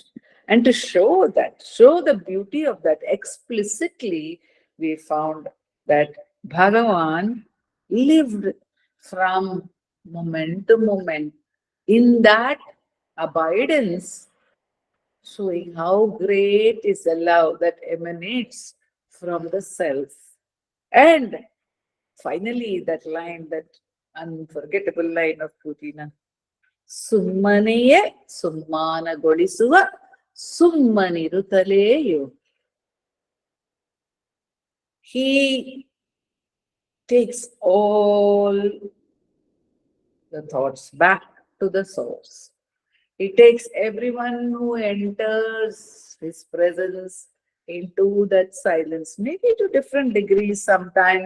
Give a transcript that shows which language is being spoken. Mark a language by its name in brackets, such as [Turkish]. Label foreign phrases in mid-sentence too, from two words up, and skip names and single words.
[English] And to show that, show the beauty of that explicitly, we found that Bhagavan lived from moment to moment in that abidance, showing how great is the love that emanates from the self. And finally, that line, that unforgettable line of Putina, [Kannada] ಸುಮ್ಮನೆಯೇ ಸುಮ್ಮಾನಗೊಳಿಸುವ ಸುಮ್ಮನಿರುತ್ತಲೆಯು. [English] He takes all the thoughts back to the source. He takes everyone who enters his presence into that silence, maybe to different degrees sometimes.